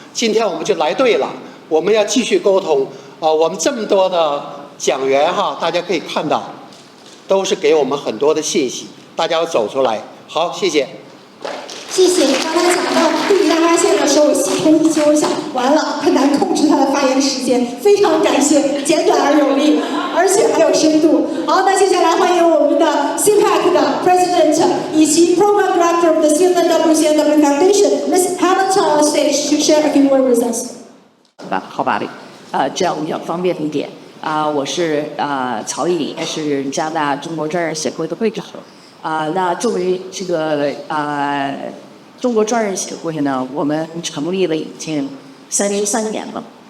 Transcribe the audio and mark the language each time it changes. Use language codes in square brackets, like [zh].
[zh] 今天我们就来对了，我们要继续沟通。我们这么多的讲员哈，大家可以看到，都是给我们很多的信息，大家要走出来。好，谢谢。谢谢。刚才讲到地理大发现的时候，我心头一惊，我想完了，很难控制他的发言时间。非常感谢，简短而有力，而且还有深度。好，那接下来欢迎我们的 CPAC 的 President 以及 [en] Program Director of the CNW Foundation, Ms. Helen Chao on stage to share a few words with us. [zh] 好吧，这样比较方便一点。我是曹毅，也是加拿大中国专业协会的会长。那作为这个中国专业协会呢，我们成立了已经33年了。